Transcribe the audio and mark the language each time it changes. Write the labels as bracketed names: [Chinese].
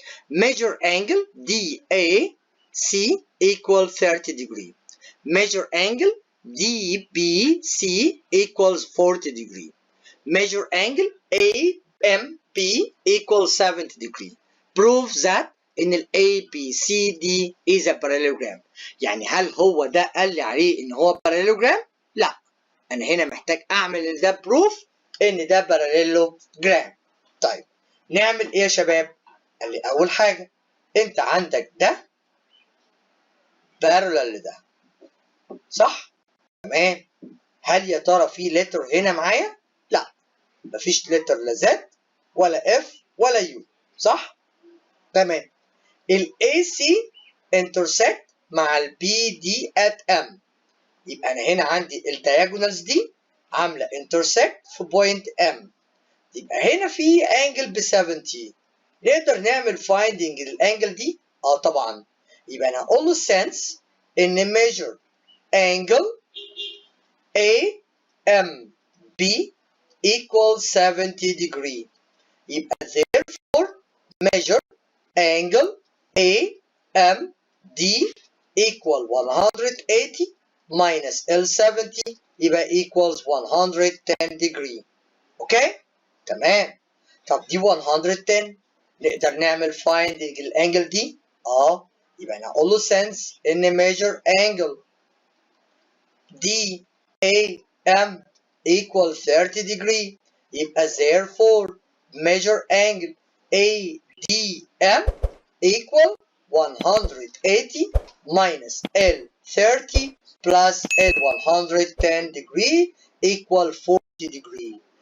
[English] Measure angle DAC equal 30 degree. Measure angle DBC equals 40 degree. Measure angle AMB equals 70 degree. Prove that [Arabic] إن ال [English] ABCD is a parallelogram. [Arabic] يعني هل هو ده قال لي عليه إن هو parallelogram؟ لا. أنا هنا محتاج أعمل ده proof إن ده parallelogram. طيب نعمل إيه يا شباب؟ قال لي أول حاجة أنت عندك ده parallel لده. صح؟ تمام. هل يا ترى في letter هنا معايا؟ لا. مفيش letter لا Z ولا F ولا U. صح؟ تمام. ال AC intersect مع ال BD at M. يبقى أنا هنا عندي الدياجونالز دي عاملة intersect في point M. يبقى هنا في angle ب 70. نقدر نعمل finding الانجل دي؟ طبعا. يبقى أنا هقول له [English] sense إن measure angle AMB equals 70 degree. [Arabic] يبقى [English] therefore measure angle AMD equal 180 minus L70 يبقى equals 110 degree. [Arabic] اوكي؟ تمام. طب دي 110 نقدر نعمل finding الانجل دي؟ يبقى انا اقول له sense ان [English] measure angle DAM equal 30 degree. [Arabic] يبقى [English] therefore measure angle ADM equal 180 minus L30 plus L110 degree equal 40 degree.